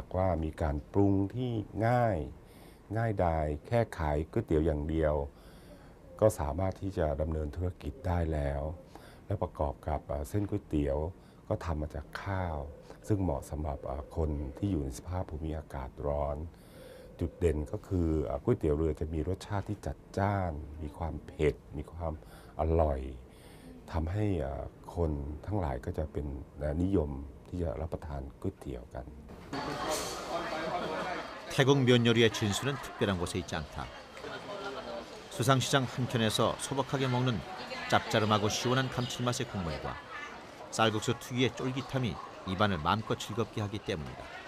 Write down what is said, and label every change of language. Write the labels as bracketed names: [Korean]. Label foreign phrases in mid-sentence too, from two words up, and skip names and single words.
[Thai] ว่ามีการปรุงที่ง่ายดายแค่ขายก๋วยเตี๋ยวอย่างเดียวก็สามารถที่จะดำเนินธุรกิจได้แล้วและประกอบกับเส้นก๋วยเตี๋ยวก็ทำมาจากข้าวซึ่งเหมาะสำหรับคนที่อยู่ในสภาพภูมิอากาศร้อนจุดเด่นก็คือก๋วยเตี๋ยวเรือจะมีรสชาติที่จัดจ้านมีความเผ็ดมีความอร่อยทำให้คนทั้งหลายก็จะเป็นนิยมที่จะรับประทานก๋วยเตี๋ยวกัน [Korean] 태국 면 요리의 진수는 특별한 곳에 있지 않다. 수상시장 한켠에서 소박하게 먹는 짭짜름하고 시원한 감칠맛의 국물과 쌀국수 특유의 쫄깃함이 입안을 마음껏 즐겁게 하기 때문이다.